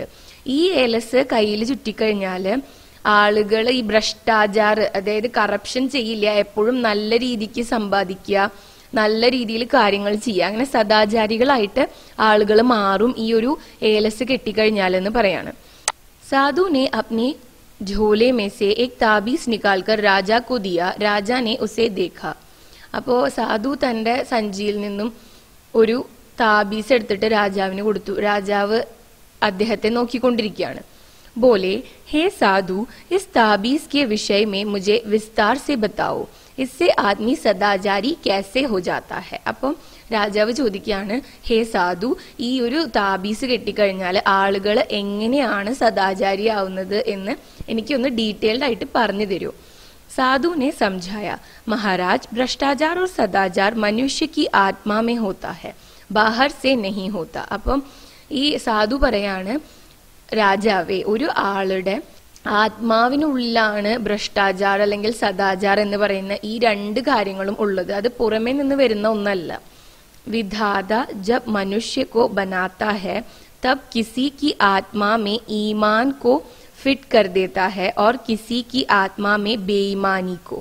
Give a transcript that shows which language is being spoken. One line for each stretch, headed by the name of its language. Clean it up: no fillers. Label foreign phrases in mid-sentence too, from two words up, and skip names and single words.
Malayalam: ഈ ഏലസ് കയ്യിൽ ചുറ്റിക്കഴിഞ്ഞാല് ആളുകൾ ഈ ഭ്രഷ്ടാചാർ, അതായത് കറപ്ഷൻ ചെയ്യില്ല, എപ്പോഴും നല്ല രീതിക്ക് സമ്പാദിക്കുക, നല്ല രീതിയിൽ കാര്യങ്ങൾ ചെയ്യുക, അങ്ങനെ സദാചാരികളായിട്ട് ആളുകൾ മാറും ഈ ഒരു ഏലസ് കെട്ടിക്കഴിഞ്ഞാലെന്ന് പറയാണ്.
Hindi: സാധു ने अपने झोले में से एक ताबीज निकालकर राजा को दिया, राजा ने उसे देखा.
Malayalam: അപ്പോ സാധു തന്റെ സഞ്ചിയിൽ നിന്നും ഒരു താബീസ് എടുത്തിട്ട് രാജാവിന് കൊടുത്തു. രാജാവ് അദ്ദേഹത്തെ നോക്കിക്കൊണ്ടിരിക്കുകയാണ്.
Hindi: बोले, हे साधु, इस ताबीज के विषय में मुझे विस्तार से बताओ, इससे आदमी सदाचारी कैसे हो जाता है.
Malayalam: അപ്പം രാജാവ് ചോദിക്കുകയാണ്, ഹേ സാധു, ഈ ഒരു താബീസ് കെട്ടിക്കഴിഞ്ഞാൽ ആളുകൾ എങ്ങനെയാണ് സദാചാരി ആവുന്നത് എന്ന് എനിക്കൊന്ന് ഡീറ്റെയിൽഡ് ആയിട്ട് പറഞ്ഞു തരൂ.
Hindi: साधु ने समझाया, महाराज, भ्रष्टाचार और सदाचार मनुष्य की आत्मा में होता है, बाहर से नहीं होता.
Malayalam: അപ്പം ഈ സാധു പറയാണ്, രാജാവേ, ഒരു ആളുടെ ആത്മാവിനുള്ളിലാണ് ഭ്രഷ്ടാചാർ അല്ലെങ്കിൽ സദാചാർ എന്ന് പറയുന്ന ഈ രണ്ട് കാര്യങ്ങളും ഉള്ളത്. അത് പുറമേ നിന്ന് വരുന്ന ഒന്നല്ല.
Hindi: विधाता जब मनुष्य को बनाता है तब किसी की आत्मा में ईमान को फिट कर देता है और किसी की आत्मा में बेईमानी को.